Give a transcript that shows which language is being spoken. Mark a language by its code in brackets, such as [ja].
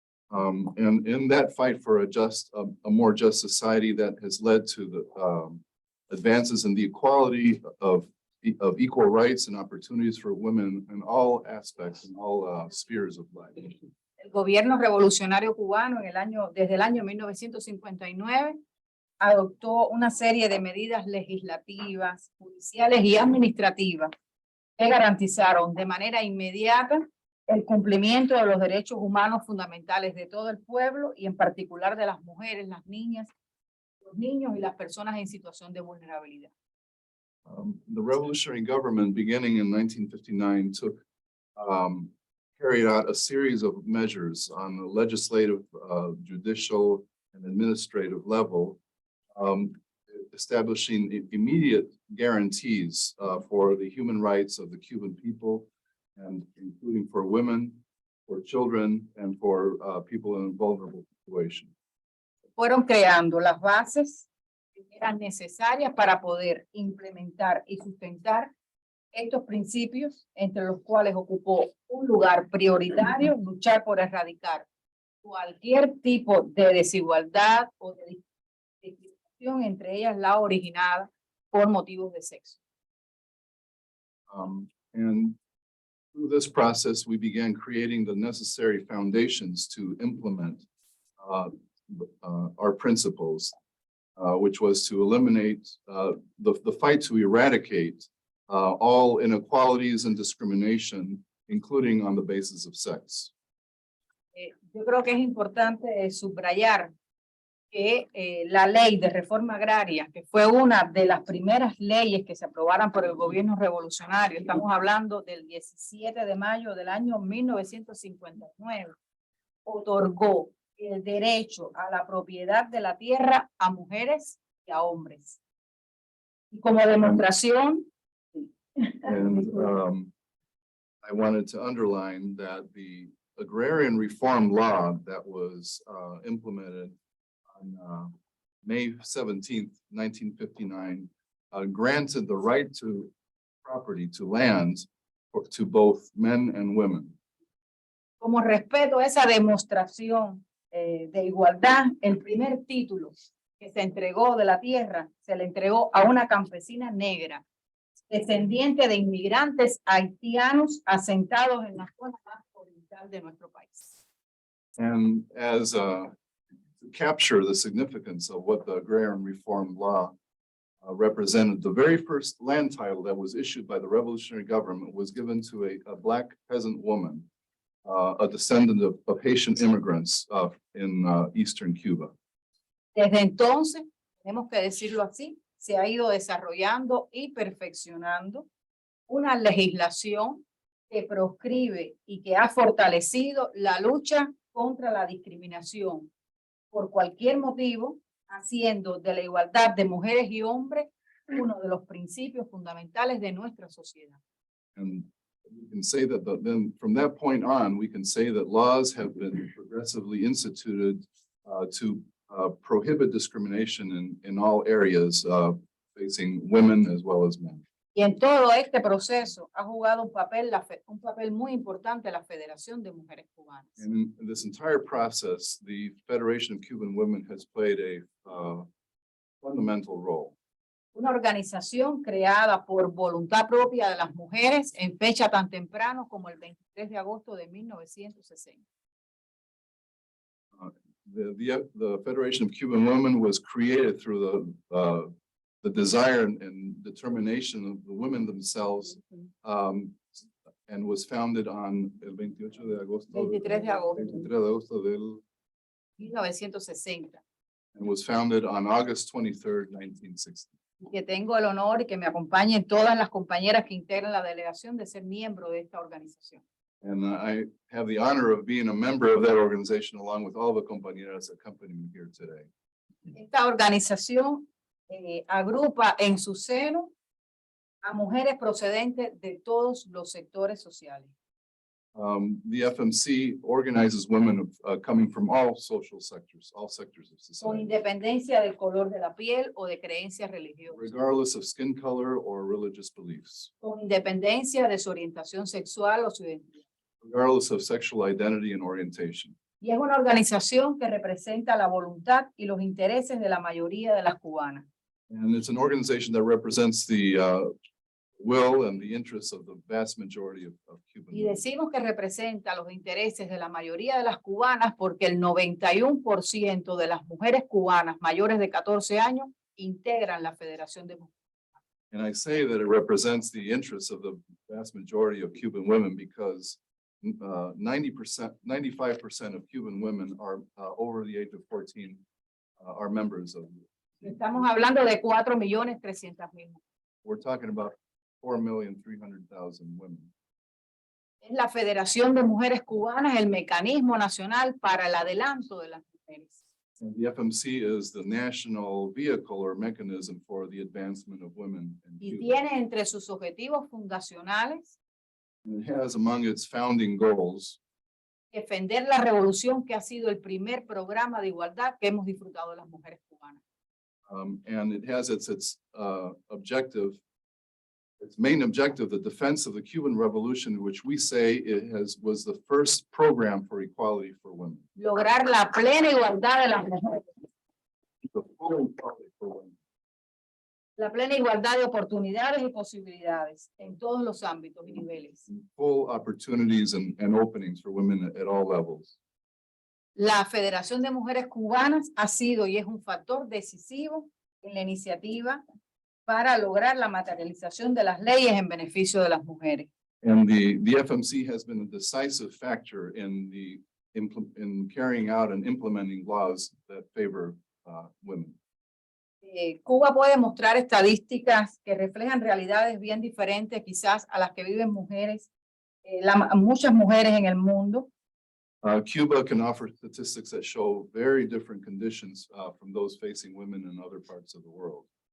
[en] And in that fight for a more just society that has led to the advances in the equality of equal rights and opportunities for women in all aspects, in all spheres of life. [es] El gobierno revolucionario cubano desde el año 1959 adoptó una serie de medidas legislativas, judiciales y administrativas que garantizaron de manera inmediata el cumplimiento de los derechos humanos fundamentales de todo el pueblo y en particular de las mujeres, las niñas, los niños y las personas en situación de vulnerabilidad. [en] The revolutionary government beginning in 1959 carried out a series of measures on the legislative, judicial, and administrative level, establishing immediate guarantees for the human rights of the Cuban people, and including for women, for children, and for people in a vulnerable situation. [es] Fueron creando las bases que eran necesarias para poder implementar y sustentar estos principios, entre los cuales ocupó un lugar prioritario luchar por erradicar cualquier tipo de desigualdad o de discriminación, entre ellas la originada por motivos de sexo. [en] And through this process, we began creating the necessary foundations to implement our principles, which was to eliminate the fight to eradicate all inequalities and discrimination, including on the basis of sex. [es] Yo creo que es importante subrayar que la ley de reforma agraria, que fue una de las primeras leyes que se aprobaron por el gobierno revolucionario, estamos hablando del 17 de mayo del año 1959, otorgó el derecho a la propiedad de la tierra a mujeres y a hombres. Y como demostración, [en] And I wanted to underline that the agrarian reform law that was implemented on May 17th, 1959, granted the right to property, to land, to both men and women. [es] como respeto a esa demostración de igualdad, el primer título que se entregó de la tierra se le entregó a una campesina negra, descendiente de inmigrantes haitianos asentados en la zona más oriental de nuestro país. [en] And as to capture the significance of what the agrarian reform law represented, the very first land title that was issued by the revolutionary government was given to a Black peasant woman, a descendant of Haitian immigrants in Eastern Cuba. [es] Desde entonces, tenemos que decirlo así, se ha ido desarrollando y perfeccionando una legislación que proscribe y que ha fortalecido la lucha contra la discriminación por cualquier motivo, haciendo de la igualdad de mujeres y hombres uno de los principios fundamentales de nuestra sociedad. [en] And we can say that then from that point on, we can say that laws have been progressively instituted to prohibit discrimination in all areas facing women as well as men. [es] Y en todo este proceso ha jugado un papel muy importante la Federación de Mujeres Cubanas. [en] And in this entire process, the Federation of Cuban Women has played a fundamental role. [es] Una organización creada por voluntad propia de las mujeres en fecha tan temprano como el 23 de agosto de 1960. [en] The Federation of Cuban Women was created through the desire and determination of the women themselves, and was founded on [es] el 28 de agosto, 23 de agosto. 23 de agosto del, 1960. [en] and was founded on August 23rd, 1960. [es] Y que tengo el honor y que me acompañen todas las compañeras que integran la delegación de ser miembro de esta organización. [en] And I have the honor of being a member of that organization along with all the compañeras that accompany me here today. [es] Esta organización agrupa en su seno a mujeres procedentes de todos los sectores sociales. [en] The FMC organizes women coming from all social sectors, all sectors of [es] con [en] society, [es] independencia del color de la piel o de creencias religiosas, [en] regardless of skin color or religious beliefs, [es] con independencia de su orientación sexual o su identidad. [en] regardless of sexual identity and orientation. [es] Y es una organización que representa la voluntad y los intereses de la mayoría de las cubanas. [en] And it's an organization that represents the will and the interests of the vast majority of Cuban [es] Y [en] women. [es] decimos que representa los intereses de la mayoría de las cubanas porque el 91% de las mujeres cubanas mayores de 14 años integran la Federación de Mujeres. [en] And I say that it represents the interests of the vast majority of Cuban women because 90%, 95% of Cuban women are over the age of 14 are members of. [es] Estamos hablando de 4.300.000. [en] We're talking about 4,300,000 women. [es] Es la Federación de Mujeres Cubanas el mecanismo nacional para el adelanto de las mujeres. [en] And the FMC is the national vehicle or mechanism for the advancement of women in [es] Y [en] Cuba. [es] tiene entre sus objetivos fundacionales [en] And it has among its founding goals [es] defender la revolución que ha sido el primer programa de igualdad que hemos disfrutado las mujeres cubanas. [en] and it has its objective, its main objective, the defense of the Cuban Revolution, which we say was the first program for equality for women. [es] Lograr la plena igualdad de las mujeres, [en] The full equality for women. [es] la plena igualdad de oportunidades y posibilidades en todos los ámbitos y niveles. [en] Full opportunities and openings for women at all levels. [es] La Federación de Mujeres Cubanas ha sido y es un factor decisivo en la iniciativa para lograr la materialización de las leyes en beneficio de las mujeres. [en] And the FMC has been a decisive factor in in carrying out and implementing laws that favor women. [es] Cuba puede mostrar estadísticas que reflejan realidades bien diferentes quizás a las que viven mujeres, muchas mujeres en el mundo. [en] Cuba can offer statistics that show very different conditions from those facing women in other parts of the world.